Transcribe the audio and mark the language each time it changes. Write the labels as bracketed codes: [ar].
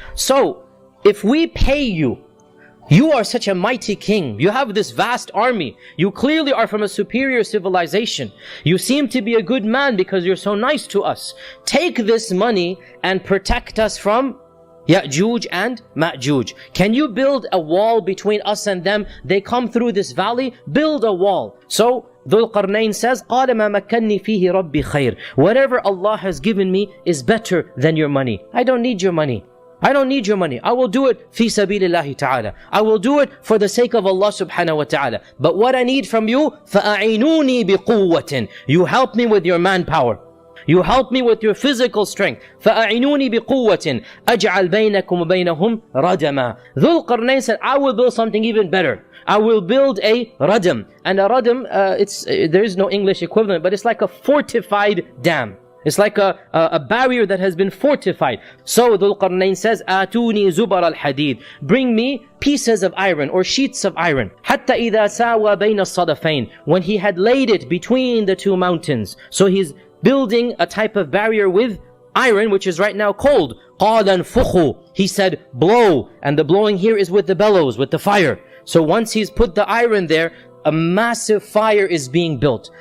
[en] So if we pay you, you are such a mighty king, you have this vast army, you clearly are from a superior civilization, you seem to be a good man because you're so nice to us. Take this money and protect us from Ya'juj and Ma'juj. Can you build a wall between us and them? They come through this valley, build a wall. So Dhul-Qarnayn says, [ar] قَالَ مَا مَكَّنِّي فِيهِ رَبِّي خَيْرٌ. [en] Whatever Allah has given me is better than your money. I don't need your money. I don't need your money. I will do it [ar] fi sabilillahi ta'ala. [en] I will do it for the sake of Allah subhanahu wa ta'ala. But what I need from you, [ar] فَأَعِنُونِي بِقُوَّةٍ. [en] You help me with your manpower. You help me with your physical strength. [ar] فَأَعِنُونِي بِقُوَّةٍ أَجْعَلْ بَيْنَكُمْ وَبَيْنَهُمْ رَدَمًا. [en] Dhul-Qarnayn said, I will build something even better. I will build a radam. And a radam, there is no English equivalent, but it's like a fortified dam. It's like a barrier that has been fortified. So Dhul-Qarnayn says, [ar] آتوني زبر الحديد. [en] Bring me pieces of iron or sheets of iron. [ar] حتى إذا ساوى بين الصدفين. [en] When he had laid it between the two mountains. So he's building a type of barrier with iron, which is right now cold. [ar] قال انفخوا. [en] He said, blow. And the blowing here is with the bellows, with the fire. So once he's put the iron there, a massive fire is being built.